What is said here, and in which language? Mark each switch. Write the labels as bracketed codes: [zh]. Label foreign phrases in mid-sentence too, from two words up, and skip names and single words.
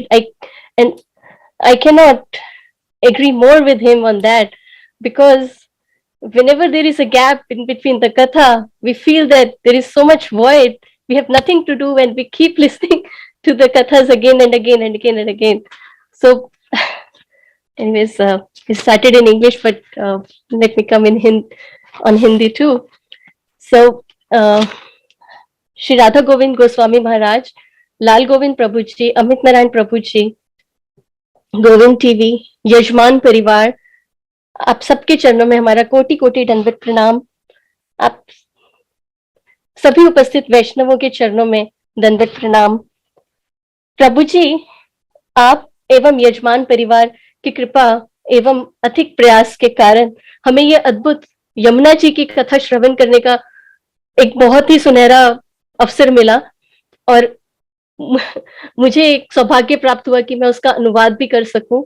[en] And I cannot agree more with him on that, because whenever there is a gap in between the katha, we feel that there is so much void. We have nothing to do, and we keep listening to the kathas again and again and again and again. So, anyways, we started in English, but let me come in on Hindi too. So, [hi] Shri Radha Govind Goswami Maharaj, Lal Govind Prabhu ji, Amit Narayan Prabhu ji, गोविंद टीवी, यजमान परिवार, आप सबके चरणों में हमारा कोटि कोटि दंडवत प्रणाम. आप सभी उपस्थित वैष्णवों के चरणों में दंडवत प्रणाम. प्रभु जी, आप एवं यजमान परिवार की कृपा एवं अधिक प्रयास के कारण हमें यह अद्भुत यमुना जी की कथा श्रवण करने का एक बहुत ही सुनहरा अवसर मिला, और मुझे एक सौभाग्य प्राप्त हुआ कि मैं उसका अनुवाद भी कर सकूं.